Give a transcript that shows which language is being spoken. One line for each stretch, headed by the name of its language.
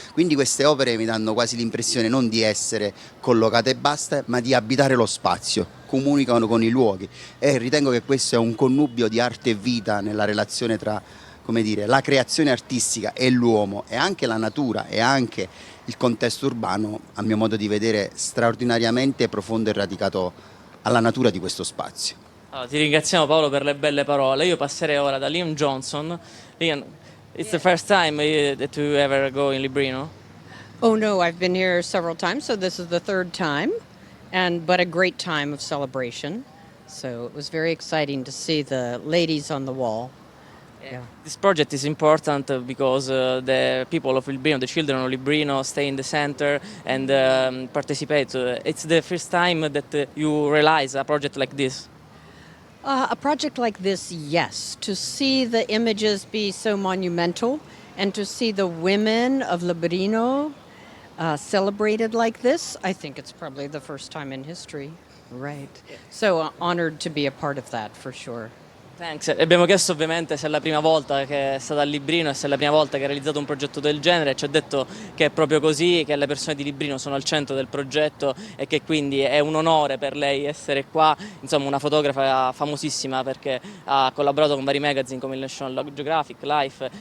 Italian: Quindi queste opere mi danno quasi l'impressione non di essere collocate e basta, ma di abitare lo spazio, comunicano con i luoghi e ritengo che questo è un connubio di arte e vita nella relazione tra, come dire, la creazione artistica e l'uomo e anche la natura e anche il contesto urbano, a mio modo di vedere, straordinariamente profondo e radicato alla natura di questo spazio. Allora, ti ringraziamo Paolo per le belle parole. Io passerei ora da Liam Johnson.
English: Liam, it's the first time that you ever go in Librino? Oh no, I've been here several times, so this is the third time, but a great time of celebration. So it was very exciting to see the ladies on the wall. Yeah. This project is important because the people of Librino, the children of Librino, stay in the center and participate. It's the first time that you realize a project like this. A project like this, yes. To see the images be so monumental and to see the women of Librino celebrated like this, I think it's probably the first time in history. Right. So honored to be a part of that, for sure. Thanks.
Italian: Abbiamo chiesto ovviamente se è la prima volta che è stata a Librino e se è la prima volta che ha realizzato un progetto del genere. Ci ha detto che è proprio così, che le persone di Librino sono al centro del progetto e che quindi è un onore per lei essere qua. Insomma, una fotografa famosissima perché ha collaborato con vari magazine come il National Geographic, Life.